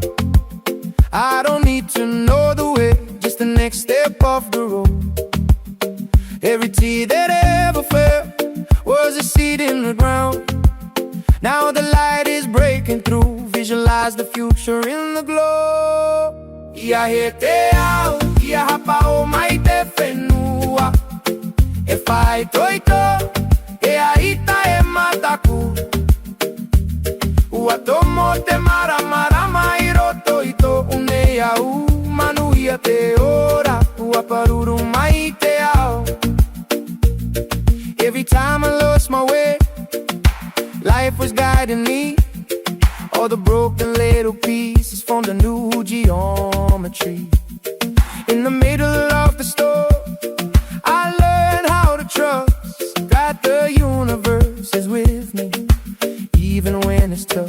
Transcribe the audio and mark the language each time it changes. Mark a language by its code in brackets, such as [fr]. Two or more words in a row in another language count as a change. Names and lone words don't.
[en] I don't need to know the way, just the next step off the road. Every tear that ever fell was a seed in the ground. Now the light is breaking through, visualize the future in the glow. [ty] Ia haapa'o, ia haapa'o mai te fenua. E whai toito, e aita e mataku. Ua tomo te maramarama i roto i tō une au. Manuia te ora, ua paruru mai te ao. [en] Every time I lost my way, life was guiding me. All the broken little pieces formed a new geometry. In the middle of the storm, I learned how to trust that the universe is with me, even when it's tough.